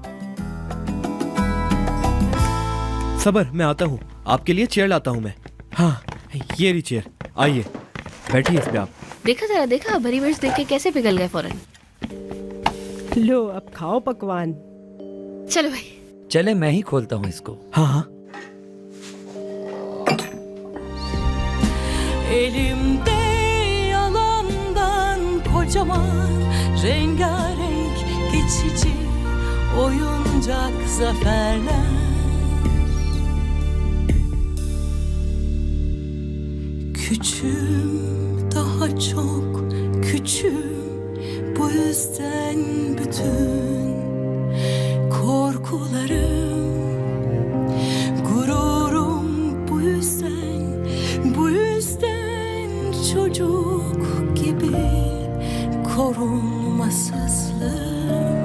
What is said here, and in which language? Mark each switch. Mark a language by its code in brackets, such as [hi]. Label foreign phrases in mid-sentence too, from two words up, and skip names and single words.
[hi] सबर, मैं आता हूँ, आपके लिए चेयर लाता हूँ मैं। हाँ, ये रही चेयर, आइए बैठिए इस पे आप। देखा जरा, देखा भरी मिर्च देख के कैसे पिघल गए फौरन। लो अब खाओ पकवान। चलो भाई। चले मैं ही खोलता हूँ इसको। हाँ हाँ। [tr] Elimde yalandan kocaman rengarenk geçici oyuncak zaferler. Küçüğüm, daha çok küçüğüm, bu yüzden bütün korkularım, gururum bu yüzden, bu korumasızlığım.